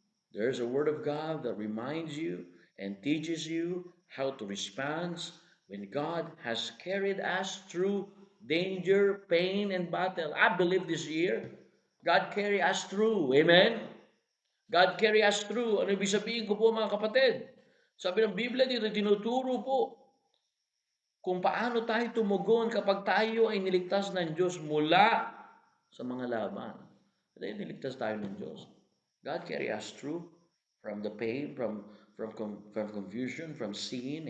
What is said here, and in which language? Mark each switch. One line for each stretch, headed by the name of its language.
English: There's a word of God that reminds you and teaches you how to respond when God has carried us through danger, pain, and battle. I believe this year, God carry us through. Amen? God carry us through.
Filipino: Ano ibig sabihin ko po mga kapatid? Sabi ng Biblia dito, tinuturo po kung paano tayo tumugon kapag tayo ay niligtas ng Diyos mula sa mga laban. Dahil niligtas tayo ng Diyos.
English: God carry us through from the pain, from confusion, from sin.